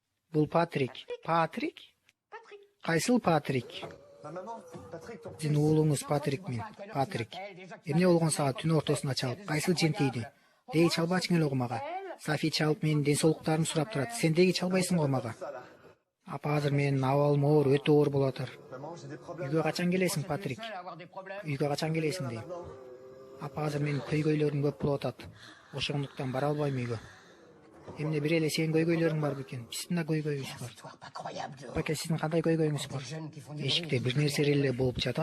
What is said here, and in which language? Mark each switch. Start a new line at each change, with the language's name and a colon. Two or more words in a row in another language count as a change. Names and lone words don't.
Kyrgyz: Бул Патрик. Патрик? Кайсыл Патрик?
French: Ma maman, Patrick, ton
Kyrgyz: Сизин уулуңуз Патрик мен. Патрик. Эмне болгон сага түн ортосунда чалып, кайсыл жентейди? Деги чалбачың эле го мага. Софи чалып менин ден соолуктарымды сурап турат. Сен деги чалбайсың го мага.
French: ça là.
Kyrgyz: Апа азыр менин абалым оор, өтө оор болуп атыр.
French: Maman, j'ai des problèmes.
Kyrgyz: Үйгө качан келесиң, Патрик? Үйгө качан келесиң дейм. Апа азыр менин көйгөйлөрүм көп болуп атат. Ошондуктан бара албайм үйгө. Эмне бир эле сенин көйгөйлөрүң бар бекен? Биздин да көйгөйүбүз бар. Баке, сиздин кандай көйгөйүңүз бар? Эшикте бир нерселер эле болуп жатат.